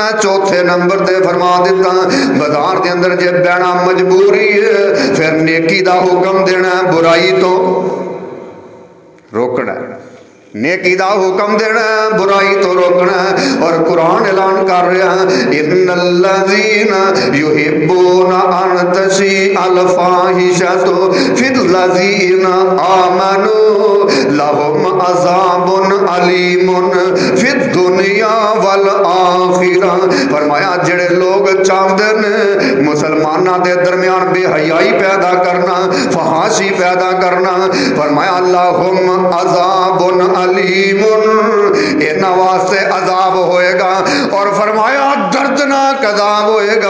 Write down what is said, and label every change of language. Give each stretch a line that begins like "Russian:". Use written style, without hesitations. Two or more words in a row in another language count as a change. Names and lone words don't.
Punjabi: چوتھے نمبر تے فرما دتا بازار دے اندر جے بہنا مجبوری ہے پھر نیکی دا حکم دینا، برائی تو روکنا. نیکی دا حکم دینا، برائی تو روکنا. اور قرآن اعلان کر رہا
Arabic: إن الذين يحبون أن تشيع الفاحشة في الذين آمنوا لهم عذاب أليم في الدنيا والآخرة.
Punjabi: فرمایا جیہڑے لوگ چاہتے نے مسلماناں دے درمیان بےحیائی پیدا کرنا، فحاشی پیدا کرنا، فرمایا
Arabic: لهم عذاب أليم,
Punjabi: انہاں واسطے عذاب ہوئیگا. اور فرمایا دردناک عذاب ہوئیگا.